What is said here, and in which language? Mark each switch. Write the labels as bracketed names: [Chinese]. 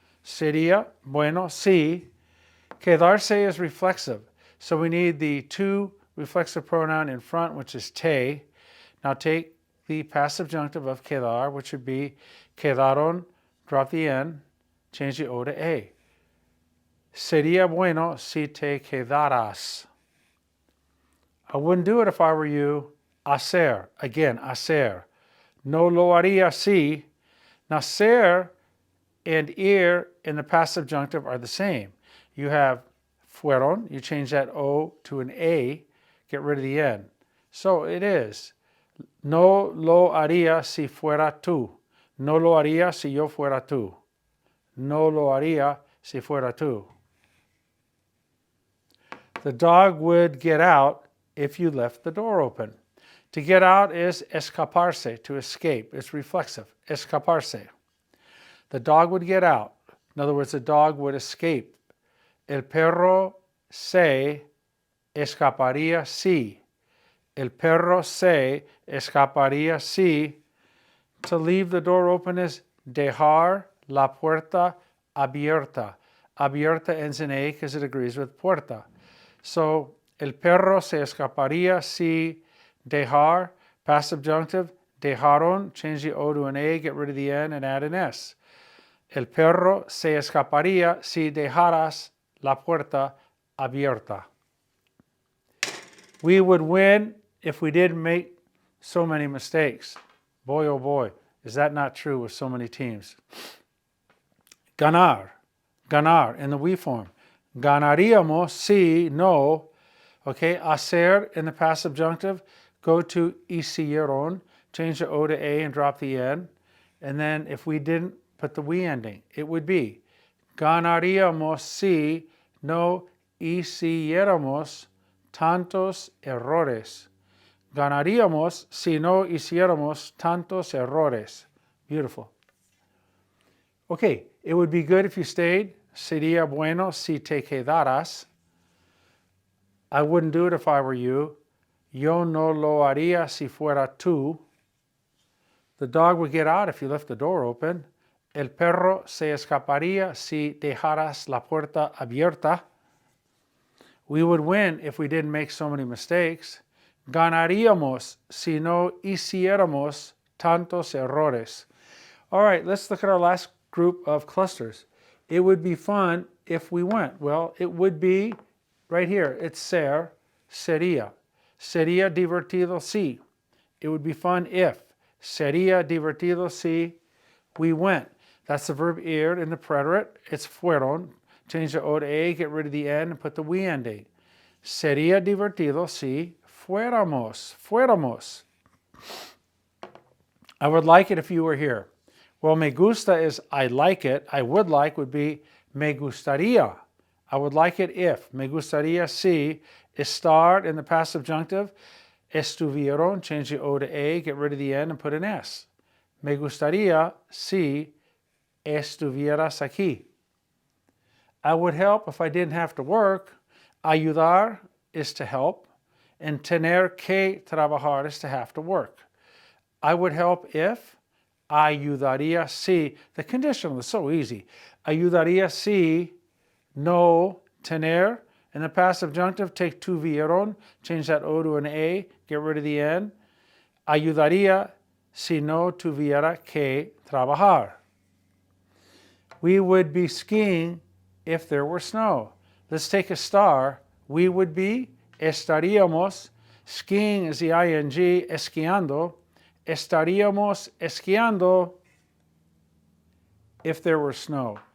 [Spanish] Sería bueno si. Quedarse [English] is reflexive. So we need the to reflexive pronoun in front, which is te. Now take the passive subjunctive of quedar, which would be quedaron, drop the N, change the O to A. [Spanish] Sería bueno si te quedaras. [English] I wouldn't do it if I were you. Hacer, again, hacer. [Spanish] No lo haría si. [English] Now, ser and ir in the passive subjunctive are the same. You have fueron, you change that O to an A, get rid of the N. So it is. [Spanish] No lo haría si fuera tú. No lo haría si yo fuera tú. No lo haría si fuera tú. [English] The dog would get out if you left the door open. To get out is escaparse, to escape. It's reflexive, escaparse. The dog would get out. In other words, the dog would escape. [Spanish] El perro se escaparía si. El perro se escaparía si. [English] To leave the door open is [Spanish] dejar la puerta abierta. [English] Abierta ends in A because it agrees with puerta. So, [Spanish] el perro se escaparía si dejar, [English] past subjunctive, dejaron, change the O to an A, get rid of the N and add an S. [Spanish] El perro se escaparía si dejaras la puerta abierta. [English] We would win if we didn't make so many mistakes. Boy, oh boy, is that not true with so many teams? [Spanish] Ganar, ganar [English] in the we form. [Spanish] Ganaríamos si no. [English] Okay, hacer in the past subjunctive, go to hicieron, change the O to A and drop the N. And then if we didn't put the we ending, it would be [Spanish] ganaríamos si no hiciéramos tantos errores. Ganaríamos si no hiciéramos tantos errores. Beautiful. [English] Okay, it would be good if you stayed. [Spanish] Sería bueno si te quedaras. [English] I wouldn't do it if I were you. [Spanish] Yo no lo haría si fuera tú. [English] The dog would get out if you left the door open. [Spanish] El perro se escaparía si dejaras la puerta abierta. [English] We would win if we didn't make so many mistakes. [Spanish] Ganaríamos si no hiciéramos tantos errores. [English] All right, let's look at our last group of clusters. It would be fun if we went. Well, it would be right here. It's ser, sería. [Spanish] Sería divertido si. [English] It would be fun if. [Spanish] Sería divertido si [English] we went. That's the verb ir in the preterite. It's fueron. Change the O to A, get rid of the N, and put the we ending. [Spanish] Sería divertido si fuéramos. Fuéramos. [English] I would like it if you were here. Well, [Spanish] me gusta [English] is I like it. I would like would be [Spanish] me gustaría. [English] I would like it if. [Spanish] Me gustaría si estar [English] in the passive subjunctive. Estuvieron, change the O to A, get rid of the N, and put an S. [Spanish] Me gustaría si estuvieras aquí. [English] I would help if I didn't have to work. Ayudar is to help, and [Spanish] tener que trabajar [English] is to have to work. I would help if. [Spanish] Ayudaría si. [English] The conditional is so easy. [Spanish] Ayudaría si no tener. [English] In the passive subjunctive, take tuvieron, change that O to an A, get rid of the N. [Spanish] Ayudaría si no tuviera que trabajar. [English] We would be skiing if there were snow. Let's take a star. We would be, estaríamos. Skiing is the ing, esquiando. [Spanish] Estaríamos esquiando [English] if there were snow.